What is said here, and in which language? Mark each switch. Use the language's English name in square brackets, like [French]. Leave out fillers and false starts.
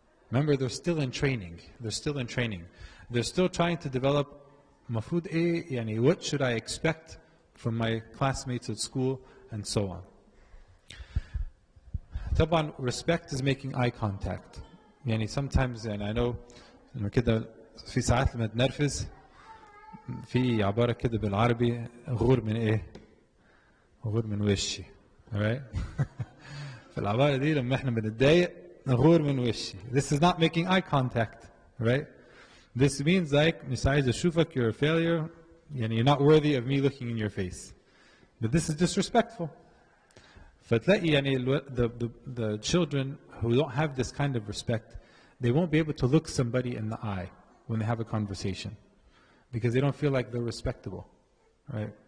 [English] Remember, they're still in training. They're still in training. They're still trying to develop [Arabic] مفروض ايه [English] يعني what should I expect from my classmates at school and so on. طبعا respect is making eye contact. [Arabic] يعني sometimes يعني [English] I know [Arabic] لما كده في ساعات لما تنرفز في عبارة كده بالعربي غور من ايه؟ غور من وشي. [English] Alright? [Arabic] فالعبارة دي لما احنا بنتضايق غور من وشي. [English] This is not making eye contact, right? This means like [Arabic] مش عايز اشوفك [English] you're a failure يعني you're not worthy of me looking in your face. But this is disrespectful. [Arabic] فتلاقي يعني [English] the children who don't have this kind of respect they won't be able to look somebody in the eye when they have a conversation because they don't feel like they're respectable, right?